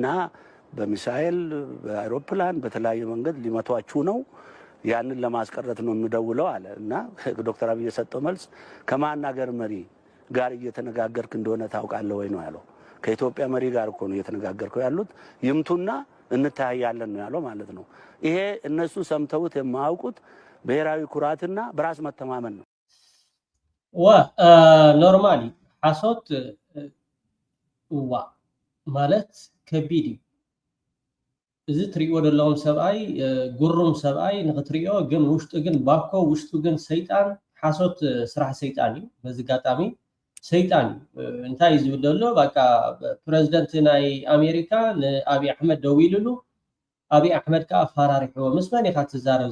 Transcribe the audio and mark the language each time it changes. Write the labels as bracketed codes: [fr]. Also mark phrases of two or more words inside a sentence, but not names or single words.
[am] በሚሳኤል በአውሮፕላን በተለያየ መንገድ ሊመቷችሁ ነው፣ ያንን ለማስቀረት ነው የምደውለው አለ እና ዶክተር አብይ የሰጠው መልስ ከማን ሀገር መሪ ጋር እየተነጋገርክ እንደሆነ ታውቃለህ ወይ ነው ያለው። ከኢትዮጵያ መሪ ጋር እኮ ነው እየተነጋገርከው ያሉት፣ ይምቱና እንታያያለን ነው ያለው ማለት ነው። ይሄ እነሱ ሰምተውት የማያውቁት ብሔራዊ ኩራትና በራስ መተማመን ነው። [ti] ኖርማሊ ሓሶት ማለት ከቢድ እዚ ትሪኦ ዘለኹም ሰብኣይ ጉሩም ሰብኣይ ንኽትሪኦ ግን ውሽጡ ግን ባኮ ውሽጡ ግን ሰይጣን ሓሶት ስራሕ ሰይጣን እዩ። በዚ ጋጣሚ ሰይጣን እዩ። እንታይ እዩ ዝብል ዘሎ በቃ ፕረዚደንት ናይ ኣሜሪካ ንኣብይ ኣሕመድ ደው ኢሉሉ ኣብይ ኣሕመድ ከዓ ኣፈራሪሕዎ ምስ መን ኢኻ ትዛረብ